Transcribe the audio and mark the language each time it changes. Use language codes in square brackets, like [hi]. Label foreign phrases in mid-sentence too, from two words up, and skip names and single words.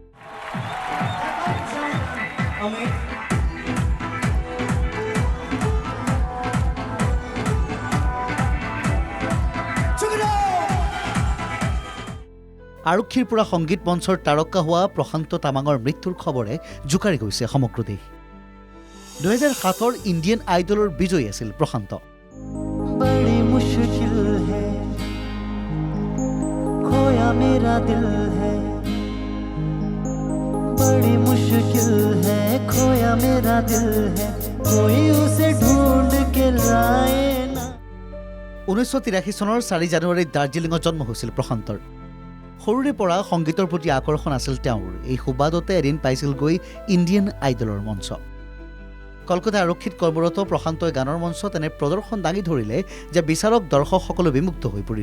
[as] আৰক্ষীৰ পৰা সংগীত মঞ্চৰ তাৰকা হোৱা প্ৰশান্ত তামাঙৰ মৃত্যুৰ খবৰে জোকাৰি গৈছে সমগ্ৰ দেশ। 2007 ইণ্ডিয়ান আইডলৰ বিজয়ী আছিল প্ৰশান্ত। [hi] मेरा दिल है बड़ी मुश्किल है खोया मेरा दिल है कोई उसे ढूंढ के लाए ना। [as] 1983 চনৰ 4 জানুৱাৰীত দাৰ্জিলিঙত জন্ম হৈছিল প্ৰশান্তৰ। সৰুৰে পৰা সংগীতৰ প্ৰতি আকৰ্ষণ আছিল তেওঁৰ। এই সুবাদতে এদিন পাইছিলগৈ ইণ্ডিয়ান আইডলৰ মঞ্চ। কলকাতা আৰক্ষীত কৰ্মৰত প্ৰশান্তই গানৰ মঞ্চত এনে প্ৰদৰ্শন দাঙি ধৰিলে যে বিচাৰক দৰ্শকসকলো বিমুগ্ধ হৈ পৰিল।